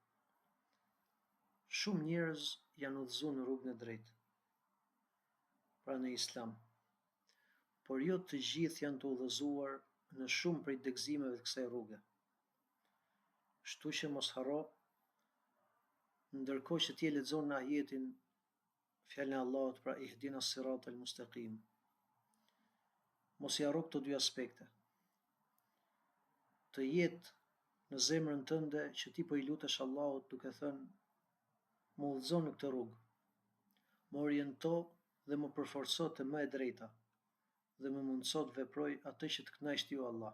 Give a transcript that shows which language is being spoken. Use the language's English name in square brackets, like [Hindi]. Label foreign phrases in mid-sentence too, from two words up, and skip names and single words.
[Albanian] Shumë njerëz janë udhëzuar në rrugën e drejtë, pra në Islam, por jo të gjithë janë të udhëzuar në shumë prej degëzimeve të kësaj rruge. Kështu që mos harro, ndërkohë që ti e lexon në ajetin fjalën e Allahut, pra [Arabic] اهدنا الصراط المستقيم, [Albanian] mos i harro këto dy aspekte. Të jetë në zemrën tënde që ti po i lutesh Allahut duke thënë: më udhëzo në këtë rrugë, më oriento dhe më përforco të më e drejta dhe më mundëso të veproj atë që të kënaqësh ti o Allah.